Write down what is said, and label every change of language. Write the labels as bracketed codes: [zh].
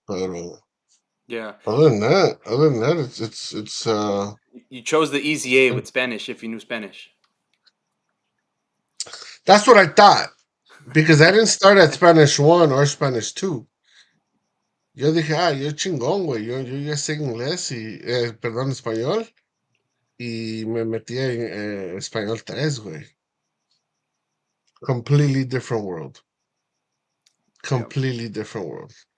[en] But Yeah. other than that, it's. You chose the easy A with Spanish if you knew Spanish. That's what I thought because I didn't start at Spanish one or Spanish two. [es] Yo dije, yo chingón, güey. Yo ya sé inglés perdón, español. Y me metí en español 3, güey. [en] Completely different world. Yeah. Completely different world.